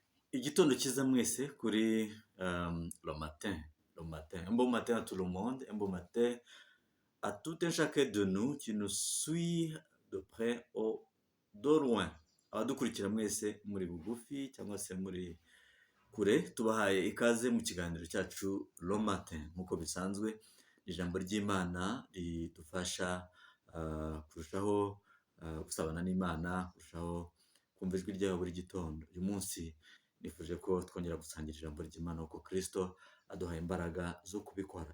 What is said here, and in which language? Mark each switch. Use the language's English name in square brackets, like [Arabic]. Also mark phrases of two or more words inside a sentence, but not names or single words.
[Kinyarwanda] Igitondo cyiza mwese kuri le matin, le matin. [French] Un bon matin à tout le monde, un bon matin à tout un chacun de nous qui nous suit de près ou de loin. [Kinyarwanda] Abadukurikira mwese muri bugufi cyangwa se muri kure, tubahaye ikaze mu kiganiro cyacu le matin. Nk'uko bisanzwe, ijambo ry'Imana ridufasha kurushaho gusabana n'Imana, kurushaho kumva ijwi ryayo buri gitondo. Uyu munsi nifuje ko twongera gusangira ijambo ry'Imana kuko Kristo aduhaye imbaraga zo kubikora.